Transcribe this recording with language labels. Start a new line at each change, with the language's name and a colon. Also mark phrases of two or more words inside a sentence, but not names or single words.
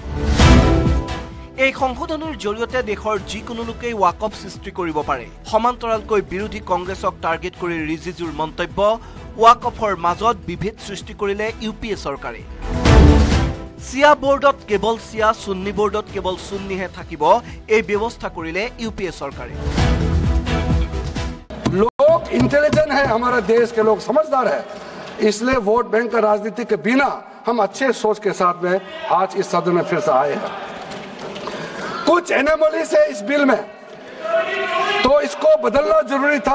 Assamese: এই সংশোধনীৰ জৰিয়তে দেশৰ যিকোনো লোকেই ৱাকফ সৃষ্টি কৰিব পাৰে। সমান্তৰালকৈ বিৰোধী কংগ্ৰেছক টাৰ্গেট কৰি ৰিজিজুৰ মন্তব্য ৱাকফৰ মাজত বিভেদ সৃষ্টি কৰিলে ইউপিএ চৰকাৰে। চিয়া বোৰ্ডত কেৱল চিয়া, সুন্নি বোৰ্ডত কেৱল সুন্নিহে থাকিব এই ব্যৱস্থা কৰিলে ইউপিএ চৰকাৰে।
Hindi: लोग इंटेलिजेंट है, हमारे देश के लोग समझदार है, इसलिए वोट बैंक का राजनीति के बिना हम अच्छे सोच के साथ में आज इस सदन में फिर से आए हैं। कुछ एनोमलीज है इस बिल में, तो इसको बदलना जरूरी था।